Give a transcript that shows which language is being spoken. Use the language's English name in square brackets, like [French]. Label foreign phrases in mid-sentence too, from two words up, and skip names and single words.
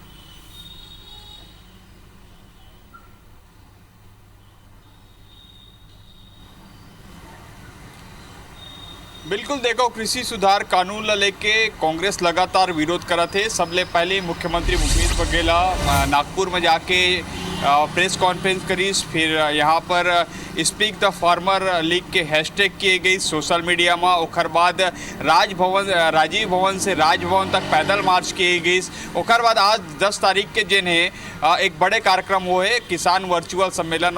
[Chhattisgarhi] बिल्कुल, देखो कृषि सुधार कानून ला लेके कांग्रेस लगातार विरोध करत है। सबले पहले मुख्यमंत्री भूपेश बघेल नागपुर में जाके [English] press conference [Chhattisgarhi] करी, फिर यहाँ पर स्पीक द फार्मर लीग के हैशटैग किए गई [English] social media [Chhattisgarhi] में। ओकर बाद राजीव भवन से राजभवन तक पैदल मार्च किए गई। ओकर बाद आज 10 तारीख के जिन है एक बड़े कार्यक्रम वो है किसान वर्चुअल सम्मेलन।